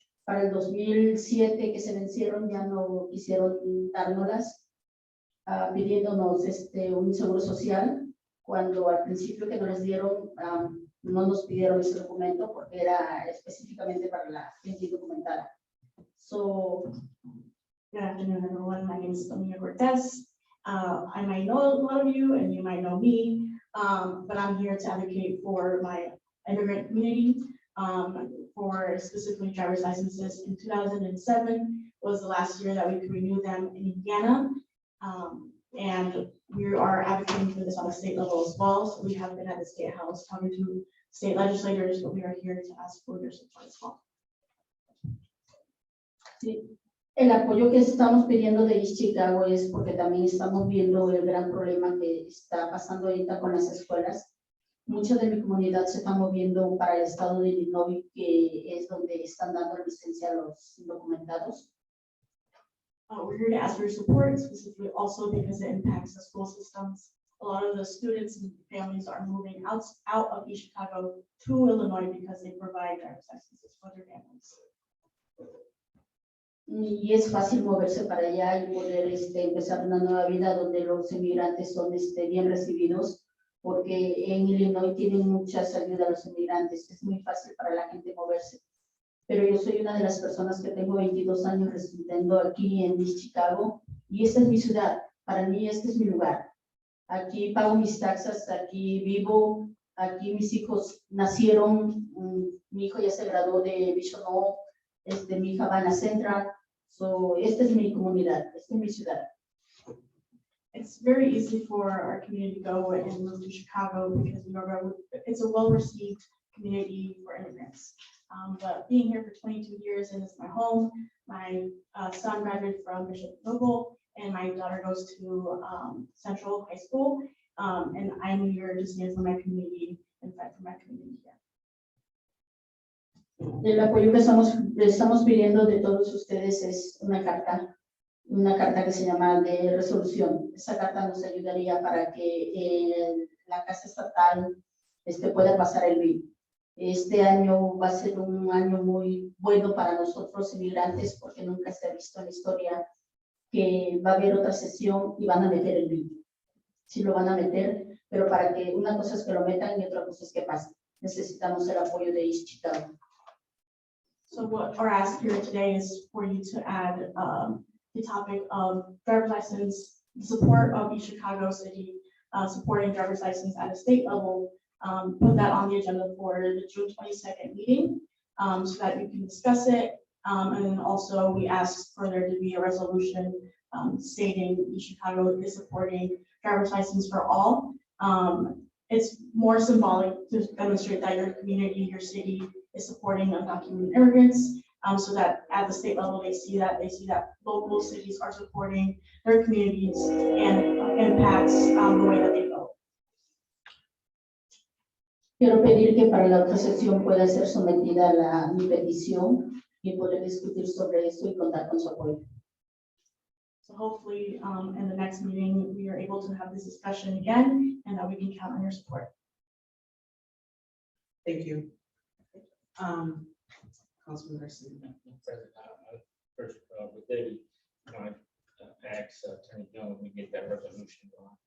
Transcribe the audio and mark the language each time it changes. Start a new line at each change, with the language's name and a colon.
Spanish: Para el 2007 que se vencieron, ya no quisieron dárnoslas, pidiéndonos un seguro social, cuando al principio que nos les dieron, no nos pidieron ese documento porque era específicamente para la gente indocumentada.
English: So, good afternoon, everyone. My name is Dominga Cortez. I might know a lot of you and you might know me, but I'm here to advocate for my immigrant community, for specifically driver's licenses. In 2007 was the last year that we could renew them in Indiana. And we are advocating for this on a state level as well. So we have been at the State House talking to state legislators, but we are here to ask for your support as well.
Spanish: sí, el apoyo que estamos pidiendo de East Chicago es porque también estamos viendo el gran problema que está pasando ahorita con las escuelas. Mucha de mi comunidad se está moviendo para el estado de Illinois, que es donde están dando licencia a los indocumentados.
English: We're here to ask for your support, specifically also because it impacts the school systems. A lot of the students and families are moving out of East Chicago to Illinois because they provide driver's licenses for their families.
Spanish: Y es fácil moverse para allá y poder empezar una nueva vida donde los inmigrantes son bien recibidos, porque en Illinois tienen muchas ayudas a los inmigrantes. Es muy fácil para la gente moverse. Pero yo soy una de las personas que tengo 22 años residiendo aquí en East Chicago, y esta es mi ciudad. Para mí este es mi lugar. Aquí pago mis taxas, aquí vivo, aquí mis hijos nacieron, mi hijo ya se graduó de Bishop Hall, mi hija va a la Central. So, esta es mi comunidad, esta es mi ciudad.
English: It's very easy for our community to go and move to Chicago because it's a well-received community for immigrants. But being here for 22 years and it's my home, my son graduated from Bishop Noble and my daughter goes to Central High School. And I'm here to stand for my community and fight for my community here.
Spanish: El apoyo que estamos pidiendo de todos ustedes es una carta que se llama de resolución. Esa carta nos ayudaría para que la Casa Estatal pueda pasar el bill. Este año va a ser un año muy bueno para nosotros inmigrantes, porque nunca se ha visto en la historia que va a haber otra sesión y van a meter el bill. Sí lo van a meter, pero para que una cosa es que lo metan y otra cosa es que pase. Necesitamos el apoyo de East Chicago.
English: So what our ask here today is for you to add the topic of driver's license, the support of East Chicago City, supporting driver's license at a state level. Put that on the agenda for the June 22nd meeting so that we can discuss it. And then also we ask for there to be a resolution stating East Chicago is supporting driver's license for all. It's more symbolic to demonstrate that your community, your city is supporting undocumented immigrants. So that at the state level, they see that local cities are supporting their communities and impacts the way that they vote.
Spanish: Quiero pedir que para la otra sesión pueda ser sometida mi petición y poder discutir sobre esto y contar con su apoyo.
English: So hopefully, in the next meeting, we are able to have this discussion again and that we can count on your support. Thank you. Councilman Garcia. President, first, with Debbie, ask Attorney Jones, we get that resolution going.